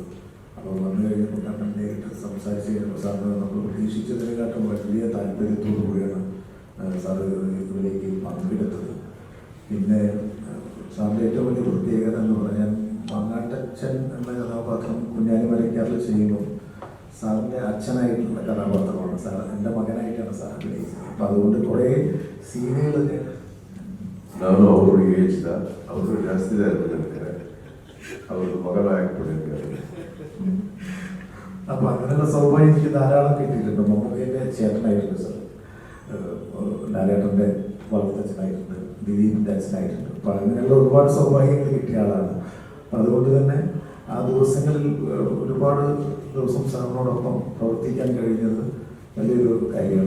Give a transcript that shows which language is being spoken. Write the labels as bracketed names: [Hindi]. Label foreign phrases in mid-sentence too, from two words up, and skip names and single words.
[Malayalam] അപ്പോൾ വന്നു കഴിഞ്ഞപ്പോൾ കണ്ണൻ നേരിട്ട് സംസാരിച്ച് കഴിഞ്ഞപ്പോൾ സാറിന് നമ്മൾ പ്രതീക്ഷിച്ചതിനെക്കാട്ടും വലിയ താല്പര്യത്തോടു കൂടിയാണ് സാർ ഇതിലേക്ക് പങ്കെടുത്തത്. പിന്നെ സാറിൻ്റെ ഏറ്റവും വലിയ പ്രത്യേകത എന്ന് പറഞ്ഞാൽ മങ്ങാട്ടച്ഛൻ എന്ന കഥാപാത്രം കുഞ്ഞാലി മരക്കാറിൽ ചെയ്യുമ്പോൾ സാറിൻ്റെ അച്ഛനായിട്ടുള്ള കഥാപാത്രമാണ് സാർ, എൻ്റെ മകനായിട്ടാണ് സാർ അഭിനയിച്ചത്. അപ്പം അതുകൊണ്ട് കുറേ സീനുകൾ [Kannada] ನಾನು ಅವರಿಗೆ ಏಜ್ ಅವರು ಜಾಸ್ತಿ ಇರ್ತಾರೆ, ಅವರು ಮಗನ ಆಕ್ಟ್ பண்ணியிருக்காரு. [Malayalam] അപ്പം അങ്ങനെയുള്ള സൗഭാഗ്യം എനിക്ക് ധാരാളം കിട്ടിയിട്ടുണ്ട്. മമ്മൂക്കയുടെ ചേട്ടനായിട്ടുണ്ട് സാർ, ലാലേട്ടൻ്റെ വളർത്തച്ഛനായിട്ടുണ്ട്, ദിലീപിൻ്റെ അച്ഛനായിട്ടുണ്ട്. അപ്പം അങ്ങനെയുള്ള ഒരുപാട് സൗഭാഗ്യങ്ങൾ കിട്ടിയ ആളാണ്. അപ്പം അതുകൊണ്ട് തന്നെ ആ ദിവസങ്ങളിൽ ഒരുപാട് ദിവസം സാറിനോടൊപ്പം പ്രവർത്തിക്കാൻ കഴിഞ്ഞത് വലിയൊരു കാര്യമാണ്.